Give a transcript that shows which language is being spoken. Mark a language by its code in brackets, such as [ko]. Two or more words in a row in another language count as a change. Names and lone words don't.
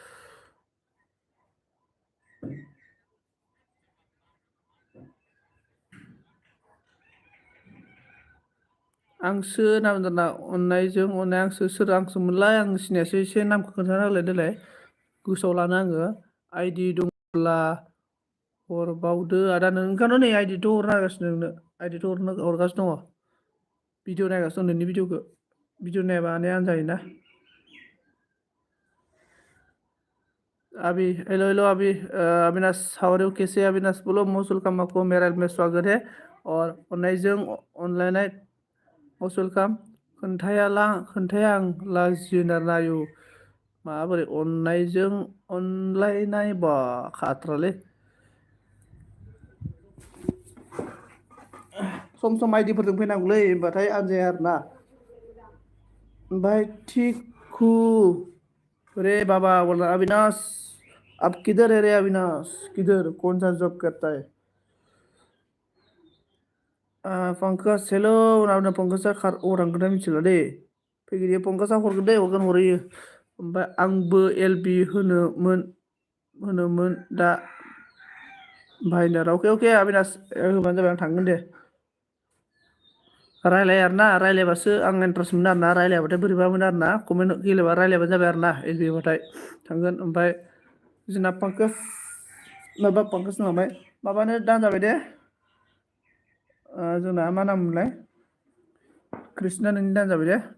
[brx] आंसो नाम दाना अननायजों अननाय आंसो सोर आंसो मोनलाय आं सिनायासो एसे नामखौ खोन्थाना होलाय देलाय गोसोआव लानो आङो आइडि दंब्ला हरबावदो आदा नोंखानो नै आइडिथ' हरनो हागासिनो नोंनो आइडिथ' हरगासिनो दङ भिडिअ नायगासिनो दं नोंनि भिडिअखौ भिडिअ नायाबा आन जायोना [hi] अभी [en] hello hello [hi] अभी अविनाश [en] how are you [hi] कैसे अविनाश बोलो [en] most welcome [hi] आपको मेरा में स्वागत है और [brx] अननायजों अनलायनाय [en] most welcome [brx] खोन्थाया आं लाजियो नायो माबोरै अननायजों अनलायनाय बा खाथ्रालै सम सम आइडिफोरजों फैनांगौलै होनबाथाय आनजाया आरोना ओमफ्राय थिखु [hi] रे बाबा बोला अविनाश अब किधर है रे अविनाश किधर कौन सा जॉब करता है [brx] पंकज हेल' उनाव पंकजा अरांगोना मिथिला दे फैगिरिया पंकजा हरगोन दे हरहैयो ओमफ्राय आंबो एलबि होनोमोन दा बाहायनो अके अके अविनाश होबानो जाबाय आं थांगोन दे रायलाय आरोना रायलायबासो आं इन्टारेस्ट मोनो आरोना रायलायबाथाय बोरैबा मोनो आरोना कमेन्ट गेलेबा रायलायबानो जाबाय आरोना एलबि बाथाय थांगोन ओमफ्राय जोंना पंकज होनलांबाय माबानो दान जाबाय दे जोंना मा नाम मोनलाय कृष्णा नोंनि दान जाबाय दे